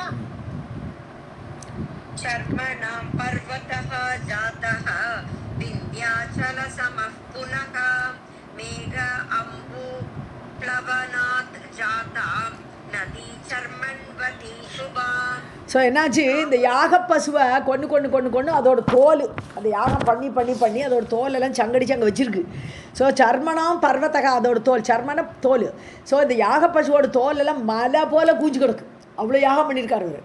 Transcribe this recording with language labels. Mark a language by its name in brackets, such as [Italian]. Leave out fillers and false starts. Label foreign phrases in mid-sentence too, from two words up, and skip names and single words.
[Sanskrit] शर्मणां पर्वतः जातः विन्ध्य विन्ध्याचलसमः पुनः मेघ अम्बुप्लवनात् जाता नदी चर्मण्वती शुभा. [Tamil] ஸோ என்னாச்சு, இந்த யாக பசுவை கொண்டு அதோட தோல், அந்த யாகம் பண்ணி அதோட தோலெல்லாம் சங்கடிச்சு அங்கே வச்சுருக்கு. ஸோ [Sanskrit] शर्मणां पर्वतः, [Tamil] அதோட தோல், சர்மன தோல். ஸோ இந்த யாக பசுவோட தோலெல்லாம் மலை போல் கூஞ்சு கிடக்கு, அவ்வளோ யாகம் பண்ணியிருக்காரு அவர்.